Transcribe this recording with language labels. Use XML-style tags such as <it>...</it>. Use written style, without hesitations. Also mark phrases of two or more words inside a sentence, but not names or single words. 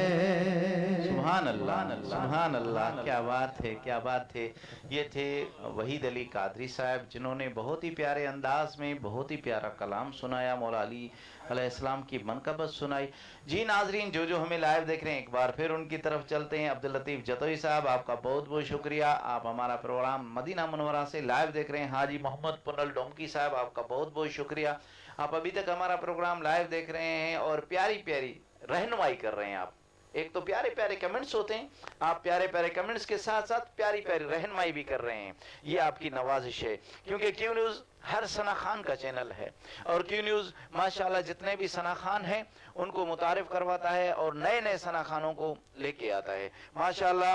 <ar>سبحان الله سبحان الله.</ar> <ur>کیا بات ہے کیا بات ہے. یہ تھے وحید علی قادری صاحب، جنہوں نے بہت ہی پیارے انداز میں بہت ہی پیارا کلام سنایا، مولا علی علیہ السلام کی منقبت سنائی. جی ناظرین، جو ہمیں لائیو دیکھ رہے ہیں، ایک بار پھر ان کی طرف چلتے ہیں. عبداللطیف جتوئی صاحب، آپ کا بہت بہت شکریہ، آپ ہمارا پروگرام مدینہ منورہ سے لائیو دیکھ رہے ہیں. حاجی محمد پنل ڈومکی صاحب، آپ کا بہت بہت شکریہ، آپ ابھی تک ہمارا پروگرام لائیو دیکھ رہے ہیں اور پیاری پیاری رہنمائی کر رہے ہیں. آپ ایک تو پیارے پیارے کمنٹس ہوتے ہیں، آپ پیارے پیارے کمنٹس کے ساتھ ساتھ پیاری پیاری رہنمائی بھی کر رہے ہیں، یہ آپ کی نوازش ہے. کیونکہ کیوں نیوز ہر ثنا خوان کا چینل ہے اور کیو نیوز ماشاءاللہ جتنے بھی ثنا خوان ہیں ان کو متعارف کرواتا ہے اور نئے نئے ثنا خوانوں کو لے کے آتا ہے ماشاءاللہ.</ur>